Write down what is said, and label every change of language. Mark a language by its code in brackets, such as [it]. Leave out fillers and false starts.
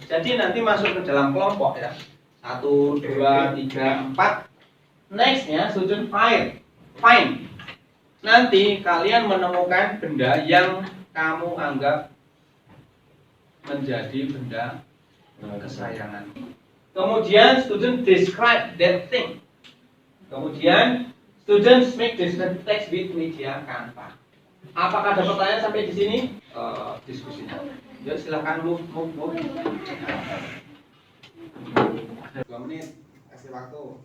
[id] Jadi nanti masuk ke dalam kelompok ya. 1, 2, 3, 4. Nextnya [en] student find. [id] Nanti kalian menemukan benda yang kamu anggap menjadi benda kesayangan. [en] Kemudian student describe that thing. Kemudian students make descriptive text with media Canva. [id] Apakah ada pertanyaan sampai di sini? Diskusinya. Yuk silakan move. 2 menit kasih waktu.